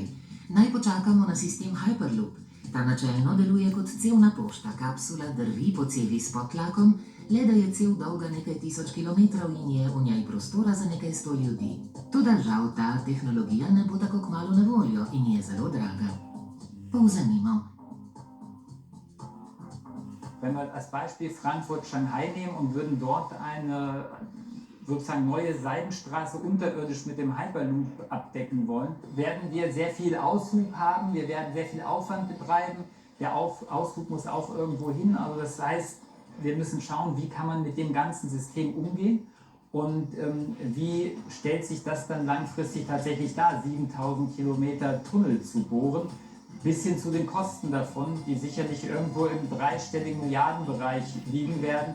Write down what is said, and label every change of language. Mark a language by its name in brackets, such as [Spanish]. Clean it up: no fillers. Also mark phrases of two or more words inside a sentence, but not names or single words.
[Slovenian] Naj počakamo na sistem Hyperloop. Ta načelno deluje kot cevna pošta. Kapsula drvi po cevi s podtlakom, le da je cev dolga nekaj tisoč kilometrov in je v njej prostora za nekaj 100 ljudi. Toda žal ta tehnologija ne bo tako kmalu na voljo in je zelo draga. Povzemimo. [German] Wenn wir als Beispiel Frankfurt-Shanghai nehmen und würden dort eine sozusagen neue Seidenstraße unterirdisch mit dem Hyperloop abdecken wollen, werden wir sehr viel Aushub haben, wir werden sehr viel Aufwand betreiben. Der Aushub muss auch irgendwo hin, also das heißt, wir müssen schauen, wie kann man mit dem ganzen System umgehen und wie stellt sich das dann langfristig tatsächlich dar, 7000 Kilometer Tunnel zu bohren, bis hin zu den Kosten davon, die sicherlich irgendwo im dreistelligen Milliardenbereich liegen werden.